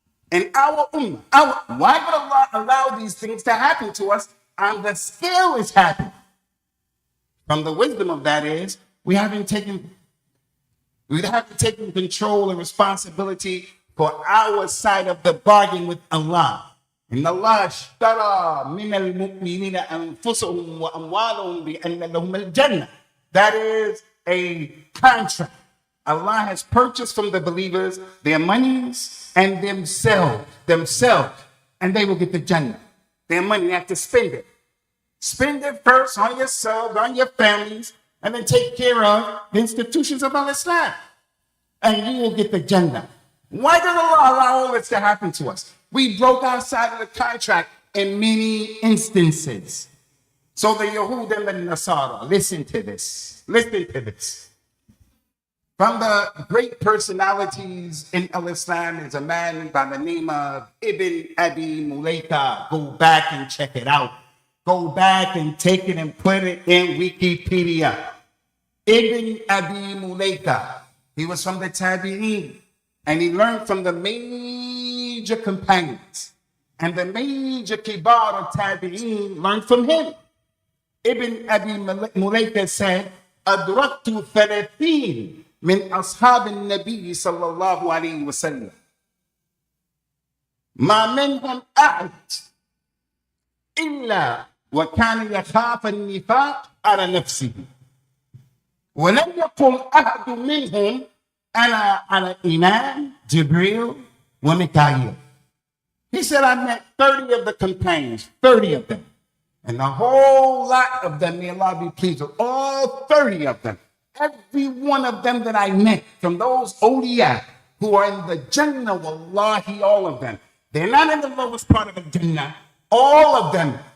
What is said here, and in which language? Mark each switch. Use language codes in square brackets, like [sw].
[en] In our ummah, why would Allah allow these things to happen to us on the scale it's happening? From the wisdom of that is, we haven't taken control and responsibility for our side of the bargain with Allah. [ar] إن الله اشترى من المؤمنين أنفسهم وأموالهم بأن لهم الجنة. [en] That is a contract. Allah has purchased from the believers their monies and themselves, and they will get the Jannah. Their money, they have to spend it. Spend it first on yourselves, on your families, and then take care of the institutions of Islam. And you will get the Jannah. Why does Allah allow all this to happen to us? We broke our side of the contract in many instances. So the Yahud and the Nasara, listen to this. Listen to this. From the great personalities in Islam is a man by the name of Ibn Abi Mulaika. Go back and check it out. Go back and take it and put it in Wikipedia. Ibn Abi Mulaika. He was from the Tabi'een. And he learned from the major companions. And the major kibar of Tabi'een learned from him. Ibn Abi Mulaika said, [ar] أدركت 30 من أصحاب النبي صلى الله عليه وسلم ما منهم أحد إلا وكان يخاف النفاق على نفسه ولم يقل أحد منهم أنا على إيمان جبريل وميكائيل. [en] He said, I met 30 of the companions, 30 of them. And the whole lot of them, may Allah be pleased with, all 30 of them, every one of them that I met, from those awliya who are in the Jannah, wallahi, all of them. They're not in the lowest part of the Jannah. All of them.